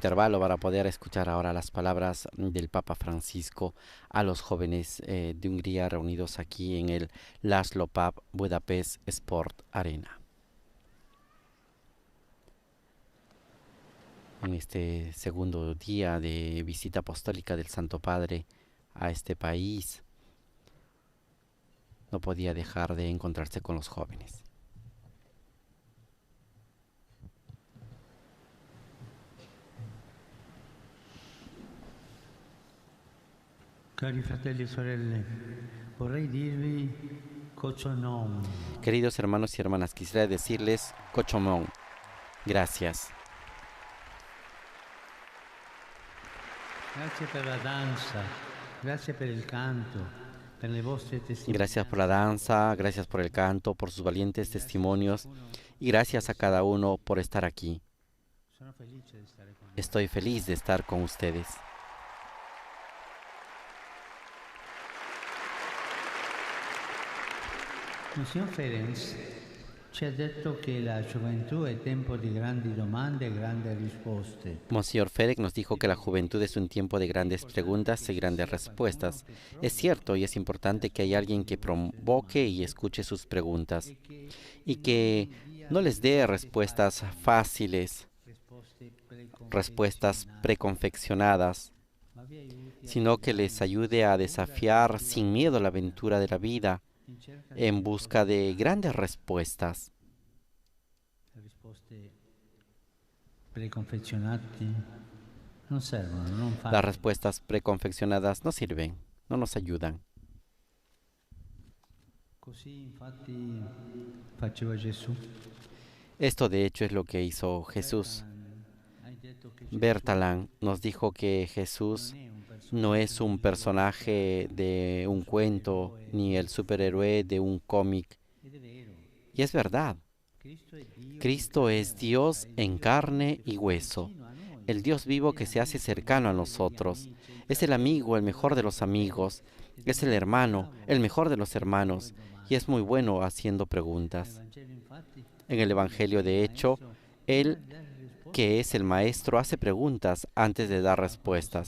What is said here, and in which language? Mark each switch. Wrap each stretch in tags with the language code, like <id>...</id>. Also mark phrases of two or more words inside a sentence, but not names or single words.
<es>intervalo para poder escuchar ahora las palabras del Papa Francisco a los jóvenes de Hungría reunidos aquí en el László Papp Budapest Sport Arena. En este segundo día de visita apostólica del Santo Padre a este país, no podía dejar de encontrarse con los jóvenes.</es> <it>Cari fratelli e sorelle, vorrei dirvi Kochonom.</it> <es>Queridos hermanos y hermanas, quisiera decirles Kochomón. Gracias.</es> <it>Grazie per la danza, grazie per il canto, per le vostre testimonianze.</it> <es>Gracias por la danza, gracias por el canto, por sus valientes testimonios y gracias a cada uno por estar aquí.</es> <it>Sono felice di stare con voi.</it> <es>Estoy feliz de estar con ustedes.</es> <it>Monsignor Ferenc Ci ha detto che la gioventù è tempo di grandi domande e grandi risposte.</it> <es>Monsignor Fedek nos dijo que la juventud es un tiempo de grandes preguntas y grandes respuestas. Es cierto y es importante que haya alguien que provoque y escuche sus preguntas y que no les dé respuestas fáciles, respuestas preconfeccionadas, sino que les ayude a desafiar sin miedo la aventura de la vida en busca de grandes respuestas.</es> <it>Le risposte preconfezionate non servono, non</it> <es>Las</es> <it>fanno.</it> <es>respuestas preconfeccionadas no sirven, no nos ayudan.</es> <it>Così infatti faceva Gesù.</it> <es>Esto de hecho es lo que hizo Jesús.</es> <it>Hai detto che Gesù</it> <es>Bertalan nos dijo que Jesús no es un personaje de un cuento ni el superhéroe de un cómic.</es> <it>ed è vero.</it> <es>Y es verdad. Cristo es Dios en carne y hueso, el Dios vivo que se hace cercano a nosotros. Es el amigo, el mejor de los amigos. Es el hermano, el mejor de los hermanos. Y es muy bueno haciendo preguntas. En el Evangelio, de hecho, Él, que es el Maestro, hace preguntas antes de dar respuestas.</es>